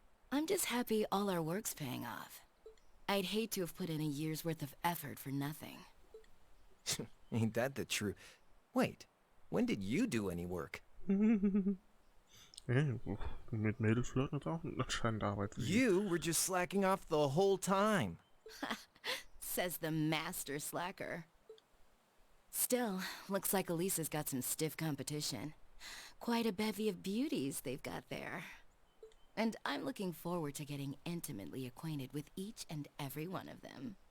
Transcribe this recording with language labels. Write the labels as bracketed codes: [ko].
[en] I'm just happy all our work's paying off. I'd hate to have put in a year's worth of effort for nothing. Ain't that the truth? Wait, when did you do any work? [de] Hey, mit Mädels flirten ist auch anscheinend Arbeit. [en] You were just slacking off the whole time. Says the master slacker. Still, looks like Elisa's got some stiff competition. Quite a bevy of beauties they've got there. And I'm looking forward to getting intimately acquainted with each and every one of them.